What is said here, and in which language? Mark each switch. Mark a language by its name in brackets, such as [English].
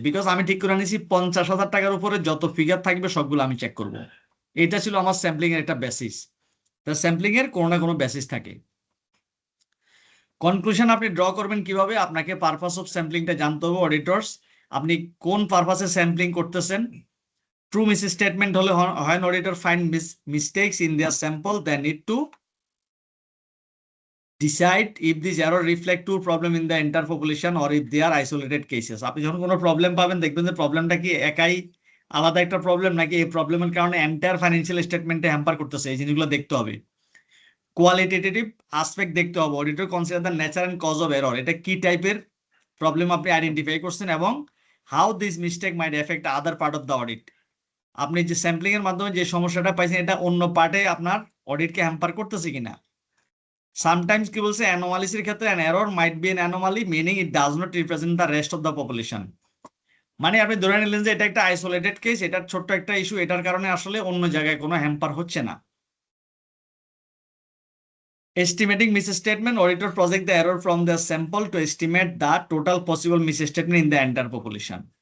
[Bangla] Because আমি ঠিক করে নিয়েছি 50,000 টাকার উপরে যত ফিগার থাকবে সবগুলো আমি চেক করব। এটা ছিল আমার স্যাম্পলিং এর একটা বেসিস। তো স্যাম্পলিং এর কোনো না কোনো বেসিস থাকে। কনক্লুশন আপনি ড্র করবেন কিভাবে? আপনাকে পারপাস অফ স্যাম্পলিংটা জানতে হবে অডিটরস। আপনি কোন পারপাসে স্যাম্পলিং করতেছেন? [English] true misstatement [Bangla] হলে হয় [English] Auditor find mistakes in their sample, they need to decide if these error reflect true problem in the entire population or if they are isolated cases. [Bangla] আপনি যখন কোনো প্রবলেম পাবেন, দেখবেন যে প্রবলেমটা কি একাই আলাদা একটা প্রবলেম, নাকি এই প্রবলেমের কারণে এন্টায়ার ফাইন্যান্সিয়াল স্টেটমেন্টে হ্যাম্পার করতেছে, এই জিনিসগুলো দেখতে হবে। কোয়ালিটেটিভ আসপেক্ট দেখতে হবে। [English] auditor consider the nature and cause of error, [Bangla] এটা কি টাইপের প্রবলেম আপনি আইডেন্টিফাই করছেন, এবং [English] How this mistake might affect other part of the audit. [Bangla] আপনি যে স্যাম্পলিং এর মাধ্যমে যে সমস্যাটা পাইছেন, এটা অন্য পার্টে আপনার অডিটকে হ্যাম্পার করতেছে কিনা। [English] Sometimes [Bangla] কি বলছে, [English] anomalies [Bangla] এর ক্ষেত্রে [English] an error might be an anomaly meaning it does not represent the rest of the population. [Bangla] মানে আপনি ধরে নিলেন যে এটা একটা আইসোলেটেড কেস, এটার ছোট্ট একটা ইস্যু, এটার কারণে আসলে অন্য জায়গায় কোনো হ্যাম্পার হচ্ছে না। [English] Estimating misstatement, auditor project the error from the sample to estimate the total possible misstatement in the entire population.